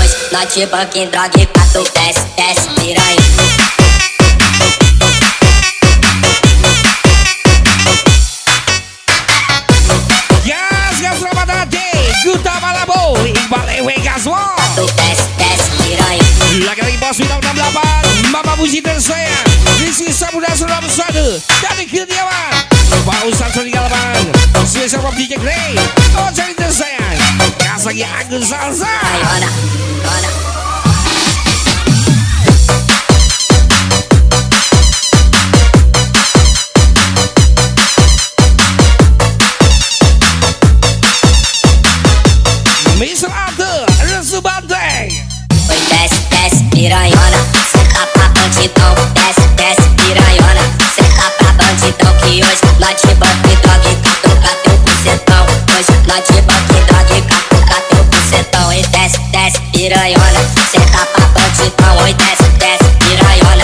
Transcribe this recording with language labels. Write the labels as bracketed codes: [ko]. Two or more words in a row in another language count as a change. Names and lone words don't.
[pt] Noite banquinho, droga e pato, desce, desce, piranha. [id] Gas Ramadane, Guta Malabo, Iqbal Ewe Gaspol. [pt] Pato, desce, desce, piranha. [id] Lagi-lagi bos bintang 68 Mama Puji tersayang Rizky Samudra Suram Sadu dari Kediaman Pak Ustaz Serigalaman Spesial Bob DJ Grey Oh jadi tersayang Kasih Agus Salsa Ayona, ona. Mr. Ate Resu Banteng [pt] Oi, desce, desce, piranhona. Senta pra bandidão, desce, desce, piranhona. Senta pra bandidão que hoje nós te banco e droga e catuca teu bucetão. Hoje nós te banco e droga e catuca teu bucetão. Oi, desce, desce, piranhona. Senta pra bandidão, oi, desce, desce, piranhona.